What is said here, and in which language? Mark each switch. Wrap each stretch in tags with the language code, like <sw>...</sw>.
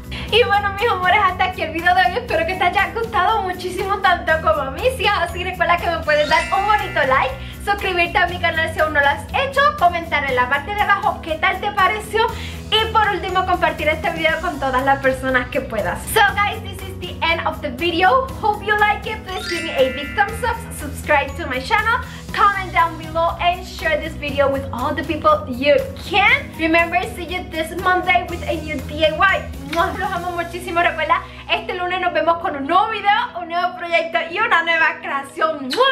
<es>Y bueno, mis amores, hasta aquí el video de hoy. Espero que te haya gustado muchísimo, tanto como a mí. Si es así, recuerda que me puedes dar un bonito like, suscribirte a mi canal si aún no lo has hecho, comentar en la parte de abajo qué tal te pareció y por último compartir este video con todas las personas que puedas.</es> <en>So guys, this is the end of the video. Hope you like it. Please give me a big thumbs up, subscribe to my channel, comment down below and share this video with all the people you can. Remember, see you this Monday with a new DIY.</en> <es>Los amo muchísimo. Recuerda, este lunes nos vemos con un nuevo video, un nuevo proyecto y una nueva creación.</es>